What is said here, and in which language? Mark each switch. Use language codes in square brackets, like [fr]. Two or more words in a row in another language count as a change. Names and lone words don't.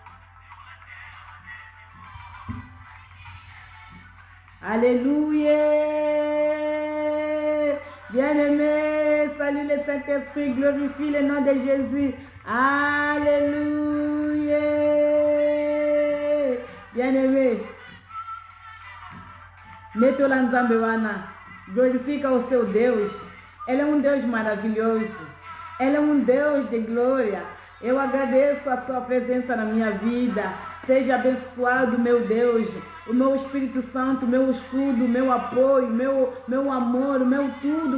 [fr] Alléluia. Bien-aimé, salue le Saint-Esprit, glorifie le nom de Jésus. Alléluia. Bien-aimé, [ln] Netola Nzambe wana, [pt] glorifica o seu Deus. Ele é Deus maravilhoso. Ele é Deus de glória. Eu agradeço a sua presença na minha vida. Seja abençoado, meu Deus. O meu Espírito Santo, meu escudo, meu apoio, meu amor, o meu tudo.